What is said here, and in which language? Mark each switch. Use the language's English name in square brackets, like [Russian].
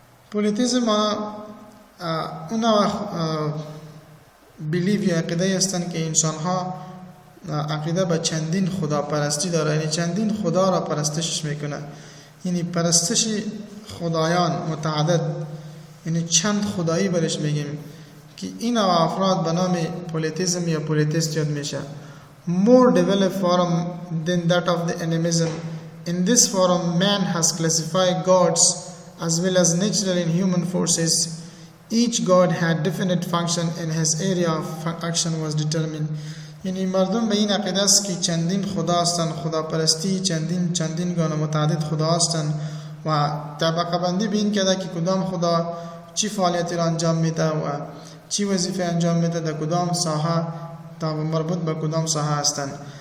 [Persian] پولیتیزم اون نوع بلیف یا عقیده هستند که انسان‌ها عقیده به چندین خدا پرستی داره، یعنی چندین خدا را پرستش میکنه، یعنی پرستش خدایان متعدد، یعنی چند خدایی برش میگیم، که این افراد به نام پولیتیزم یا پولیتیست یاد میشه. [English] More developed form than that of the animism. In this form, man has classified gods as well as natural and human forces. Each god had definite function and his area of action was determined. [Persian] یعنی مردم به این عقیده است که چندین خدا هستند، خدا پرستی چندین گونه متعدد خدا هستند و طبقه بندی به این کرده که کدام خدا چی فعالیتی را انجام میده و چی وظیفه انجام میده در کدام ساحه تا مربوط به کدام ساحه هستند.